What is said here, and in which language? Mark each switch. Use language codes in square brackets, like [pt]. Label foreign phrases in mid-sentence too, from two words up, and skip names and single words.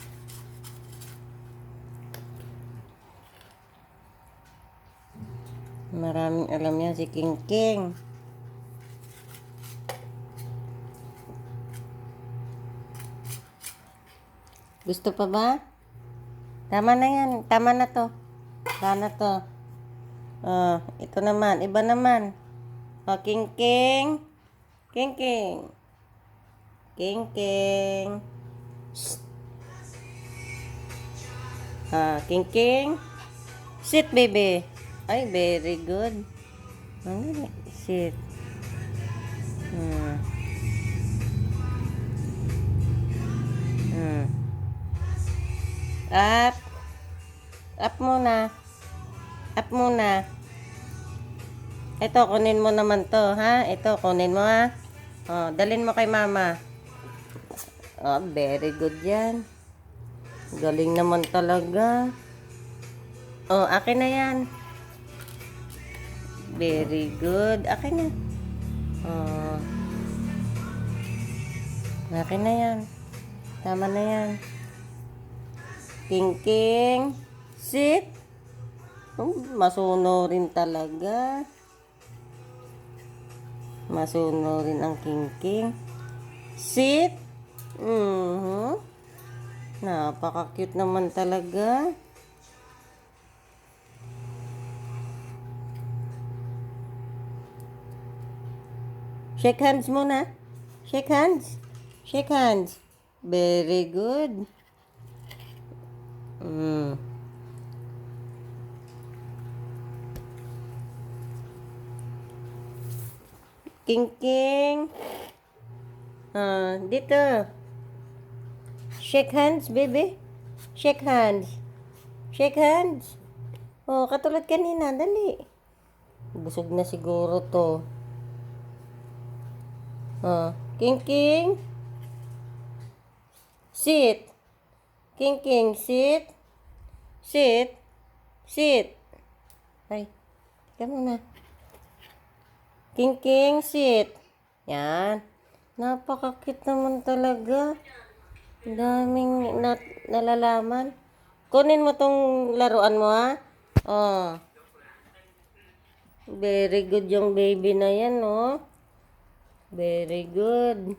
[tl] Maraming alam yan si Kingking. Gusto pa ba? Tama na yan. Tama na to. Tama na to. Ito naman. Iba naman. Kingking. Kingking. Kingking. Kingking. Sit, [en] baby. Ay, very good. Sit. Up. [tl] Up muna. Up muna. Ito, kunin mo naman to, ha? Ito, kunin mo, ha? Dalin mo kay mama. [en] Very good [tl] yan. Galing naman talaga. Akin na yan. [en] Very good. [tl] Akin na. Akin na yan. Tama na yan. Kingking. Sit. Masuno rin talaga. Masuno rin ang Kingking. Sit. Napaka-cute naman talaga. [en] Shake hands [tl] muna. [en] Shake hands. Shake hands. Very good. [tl] Kingking. Dito. [en] Shake hands, baby. Shake hands. Shake hands. [tl] Katulad kanina. Dali. Busog na siguro to. Kingking. [en] Sit. Kingking, sit. Sit. Sit. [tl] Ay, teka muna. Kingking, sit. Yan. Napaka-cute naman talaga. Daming nalalaman. Kunin mo tong laruan mo, ha? [en] Very good [tl] yung baby na yan, [en] Very good.